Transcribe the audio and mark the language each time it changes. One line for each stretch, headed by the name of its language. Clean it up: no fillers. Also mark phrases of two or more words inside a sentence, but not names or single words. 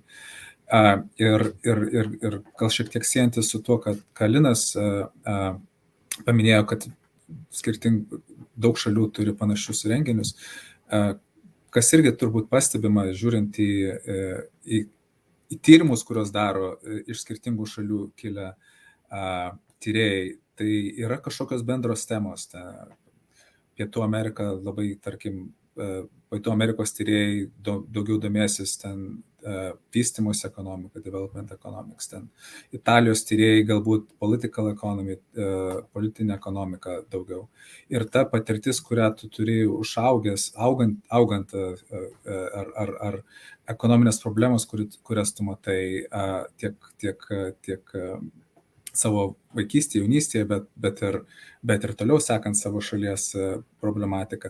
Lithuanian: Ir gal šiek tiek siejantis su tuo, kad Linas paminėjo, kad daug šalių turi panašius renginius, kas irgi turbūt pastebima, žiūrint į tyrimus, kuriuos daro iš skirtingų šalių kilę tyrėjai, tai yra kažkokios bendros temos. Pietų Amerika labai, tarkim, Pietų Amerikos tyrėjai daugiau domėsis ten vystymosi ekonomika,
English: development economics,
Lithuanian: ten Italijos tyrėjai galbūt
English: political economy,
Lithuanian: politinė ekonomika daugiau. Ir ta patirtis, kurią tu turi augant ar ekonominės problemos, kurias tu matai tiek savo vaikystėje, jaunystėje, bet ir toliau sekant savo šalies problematiką.